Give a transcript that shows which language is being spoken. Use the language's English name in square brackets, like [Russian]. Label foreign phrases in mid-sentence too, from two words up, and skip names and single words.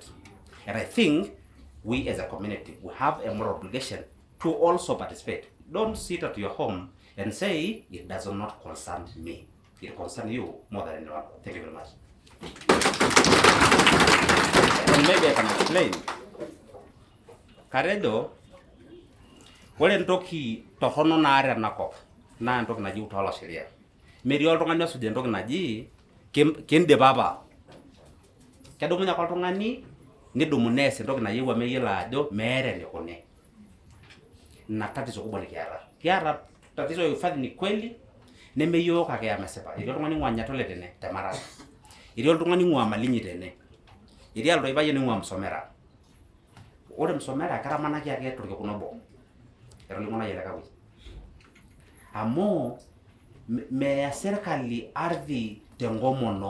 [English] And I think we as a community, we have a moral obligation to also participate. Don't sit at your home and say it does not concern me. It concerns you more than anyone. Thank you very much. And maybe I can explain. [Masai] Karedo, ore ntoki tohono naare nakop na ntoki naji [Swahili] utawala sheria. [Masai] Meri oltung'ani osuje ntoki naji kinde baba. Kedumunye ake oltung'ani nidumu nees entoki nayieu meyiolo ajo meeta enikune. [Swahili] Na tatizo kubwa nikiata. Kiata tatizo ya uhifadhi ni kweli, [Masai] nemeyiok ake amesipa. Etii oltung'ani ng'ua Nyatole tene Temara. Etii oltung'ani ng'ua Malinyi tene. Etii Altoipayian ng'ua Msomera. Ore Msomera keramanaki ake torkekun obo. Etolimu nayi ele kawi. Amu meya serkali ardhi tenkomono.